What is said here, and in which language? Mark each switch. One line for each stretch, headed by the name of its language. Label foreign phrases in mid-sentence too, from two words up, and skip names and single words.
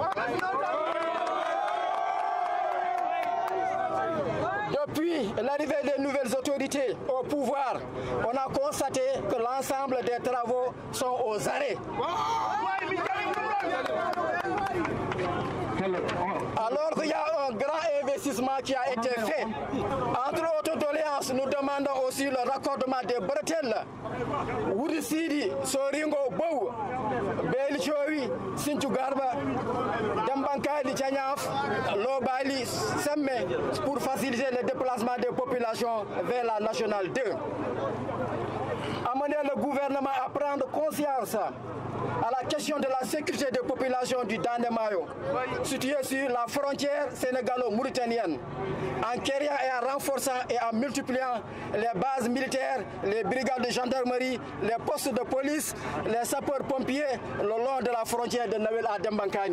French: Depuis l'arrivée des nouvelles autorités au pouvoir, on a constaté que l'ensemble des travaux sont aux arrêts. Alors qu'il y a un grand investissement qui a été fait. Entre autres doléances, nous demandons aussi le raccordement des bretelles. Wourisidi, Soringo, Bou, Belchowi, Sintu Garba, Dembankali, Tchanyaf, Lobali, Semme, pour faciliter le déplacement des populations vers la nationale 2. Amener le gouvernement à prendre conscience à la question de la sécurité des populations du Dandemayo, située sur la frontière sénégalo-mauritanienne, en créant et en renforçant et en multipliant les bases militaires, les brigades de gendarmerie, les postes de police, les sapeurs-pompiers le long de la frontière de Noël à Dembankani.